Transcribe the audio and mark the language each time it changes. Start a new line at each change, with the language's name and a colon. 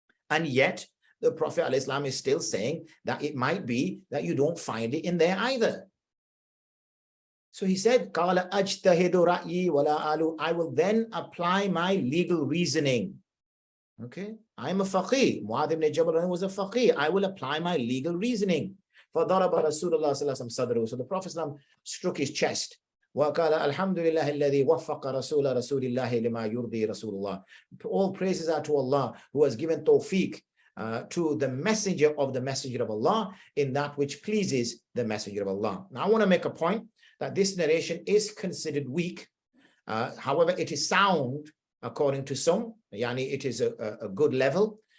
English: And yet the Prophet ﷺ is still saying that it might be that you don't find it in there either. So he said,
Arabic: Qala ajtahidu ra'yi wala alu.
English: I will then apply my legal reasoning. Okay, I'm a faqih. Mu'adh ibn Jabal was a faqih. I will apply my legal reasoning.
Arabic: فَضَرَبَ رَسُولُ اللَّهِ صَلَّى اللَّهُ عَلَيْهِ وَسَلَّمَ.
English: So the Prophet struck his chest.
Arabic: وَقَالَ الْحَمْدُ لِلَّهِ الَّذِي وَفَّقَ رَسُولَ رَسُولِ اللَّهِ لِمَا يُرْضِي رَسُولُ اللَّهِ.
English: All praises are to Allah, who has given tawfiq to the messenger of Allah in that which pleases the messenger of Allah. Now I want to make a point that this narration is considered weak. However, it is sound according to some. Yani it is a good level.